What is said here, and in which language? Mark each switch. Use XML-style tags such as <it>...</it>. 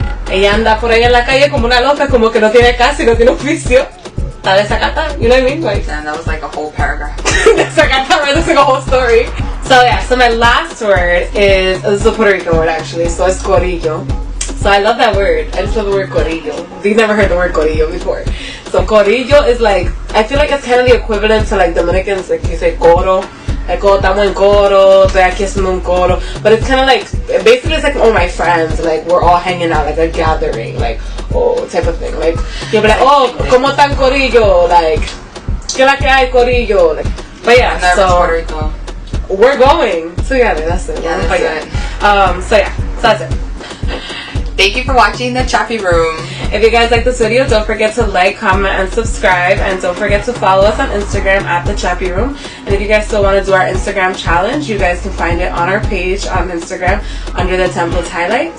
<es>Ella anda por ahí en la calle como una loca, como que no tiene casa y no tiene oficio. Está desacatada.</es> <en>You know what I mean? Like, and that was like a whole paragraph. Desacatada, right? That's like a whole story. So yeah, so my last word is a Puerto Rican word actually, so it's corillo. So I love that word. I just love the word corillo. You've never heard the word corillo before. So corillo is like, I feel like it's kind of the equivalent to like Dominicans, like you say coro.</en> <es>Like, oh, estamos en coro, estoy aquí haciendo un coro.</es> <en>But it's kind of like, basically it's like all my friends, like we're all hanging out, like a gathering, like, oh, type of thing. Like, you'll be like, oh,</en> <es>¿cómo están corillo? Like, ¿qué la que hay corillo?</es> <en>Like, but yeah, so we're going together. That's it. Yeah, that's it. So yeah, so that's it. Thank you for watching the Chappy Room. If you guys like this video, don't forget to like, comment, and subscribe. And don't forget to follow us on Instagram at the Chappy Room. And if you guys still want to do our Instagram challenge, you guys can find it on our page on Instagram under the templates highlight.</en>